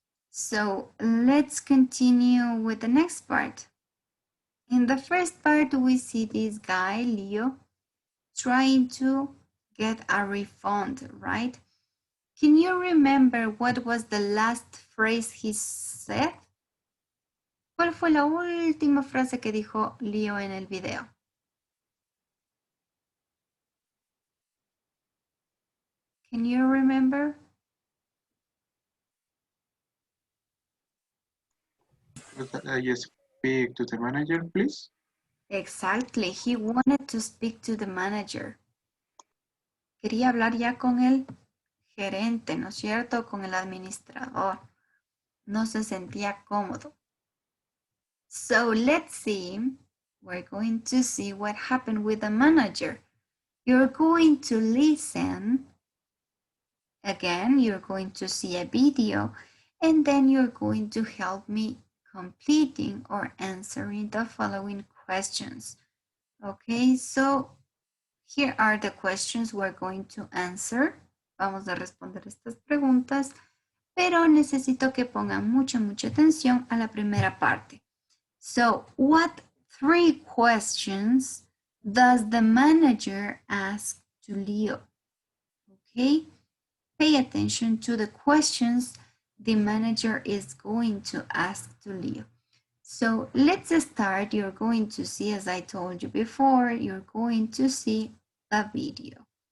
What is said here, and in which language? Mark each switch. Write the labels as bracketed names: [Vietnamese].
[English] So let's continue with the next part. In the first part, we see this guy, Leo, trying to get a refund, right? Can you remember what was the last phrase he said? [Spanish] ¿Cuál fue la última frase que dijo Leo en el video? [English] Can you remember? I speak to the manager, please. Exactly. He wanted to speak to the manager. [Spanish] Quería hablar ya con el gerente, ¿no es cierto? Con el administrador. No se sentía cómodo. [English] So let's see. We're going to see what happened with the manager. You're going to listen. Again, you're going to see a video, and then you're going to help me completing or answering the following questions. Okay, so here are the questions we're going to answer. [Spanish] Vamos a responder estas preguntas, pero necesito que pongan mucha atención a la primera parte. [English] So, what 3 questions does the manager ask to Leo? Okay, pay attention to the questions the manager is going to ask to Leo. So let's start. You're going to see, as I told you before, you're going to see the video.